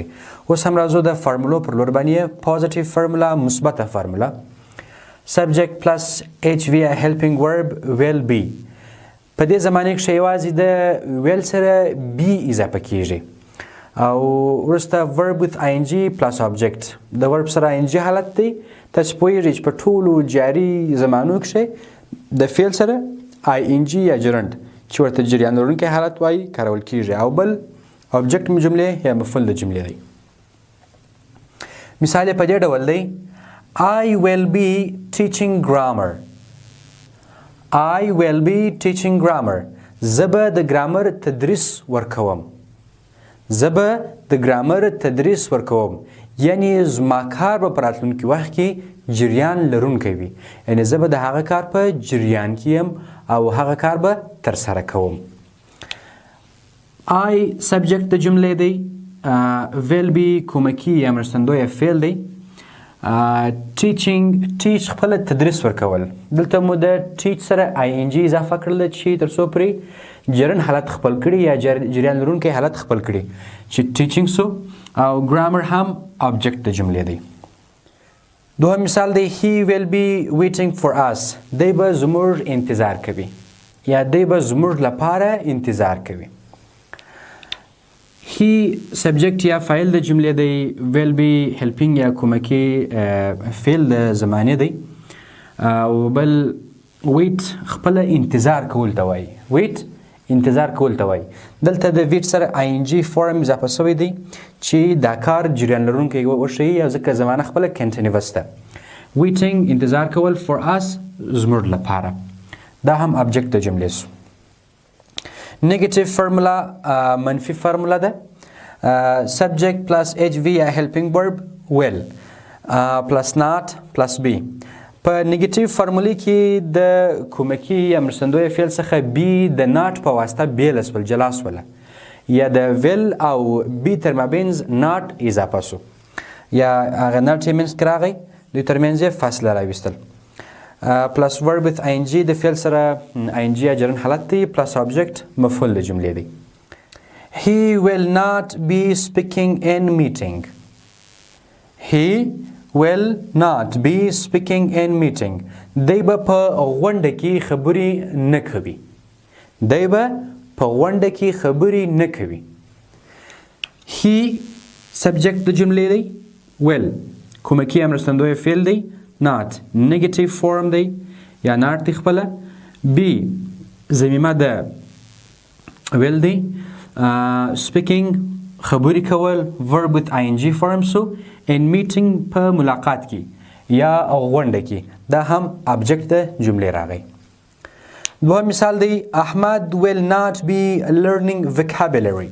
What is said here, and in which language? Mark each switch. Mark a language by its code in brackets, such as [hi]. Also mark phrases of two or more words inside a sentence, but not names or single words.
[ps] اوس هم راځو د فارمولو پر لور باندې. [en] positive formula, [ps] مثبته فارمولا. [en] subject plus HV helping verb will be. [ps] په دې زمانه کې یوازې د ویل سره بی اضافه کیږي او وروسته [en] verb with ing plus object. [ps] د ورب سره ing حالت دی. تاسو پوهیږئ چې په ټولو جاري زمانو کې د فعل سره ing یا جرند چې ورته جریان لرونکی حالت وایي کارول کیږي او بل object جملې یا مفعول د جملې دی. مثال په دې ډول دی: [en] I will be teaching grammar. I will be teaching grammar. [ps] زه به د ګرامر تدریس ورکوم. زه به د ګرامر تدریس ورکوم. یعنی زما کار به په راتلونکي وخت کې جریان لرونکی وي. یعنی زه به د هغه کار په جریان کې یم او هغه کار به ترسره کوم. I سبجیکټ د جملې دی. [en] will be [ps] کومکی یا مرستندویه فعل دی. [en] teaching teach [ps] خپل تدریس ورکول. دلته مو د teach سره ing اضافه کړل چې تر څو پرې جرن حالت خپل کړي یا جریان لرونکی حالت خپل کړي چې teaching سو او grammar هم object د جملې دی. دوهم مثال دی: [en] he will be waiting for us. [ps] دی به زموږ انتظار کوي یا دی به زموږ لپاره انتظار کوي. he سبجیکټ یا فاعل د جملې دی. [en] will be helping [ps] یا کومکی فعل د زمانې دی او بل wait خپل انتظار کول ته وایي. wait انتظار کول ته وایي. دلته د wait سره ing فورم اضافه شوی دی چې دا کار جریان لرونکی وښیي او ځکه زمانه خپله کنټینیوس ده. waiting انتظار کول [en] for us [ps] زموږ لپاره. دا هم object د جملې سو. [en] negative formula [ps] منفي فارمولا ده. [en] subject plus HV یا helping verb will plus not plus be. [ps] په نیگیټیو فارمولې کې د کومکی یا مرستندویه فعل څخه بی د not په واسطه بیله سول، جلا سوله، یا د will او بی تر مابینځ not اضافه سو یا هغه not یې منځ کې راغی، دوی تر منځ یې فاصله راویستل. [en] plus verb with ing [ps] د فعل سره ing یا جرن حالت دی [en] plus object [ps] مفعول د جملې دی. [en] he will not be speaking in meeting. he will not be speaking in meeting. [ps] دی به په غونډه کې خبرې نه کوي. دی به په غونډه کې خبرې نه کوي. he سبجیکټ د جملې دی. will کومکی مرستندویه فعل دی. not [en] negative form [ps] دی یا not دی خپله. be ضمیمه د will دی. speaking خبرې کول [en] verb with ing form [ps] سو [en] in meeting [ps] په ملاقات کې یا غونډه کې دا هم object د جملې راغی. دوهم مثال دی احمد [en] will not be learning vocabulary.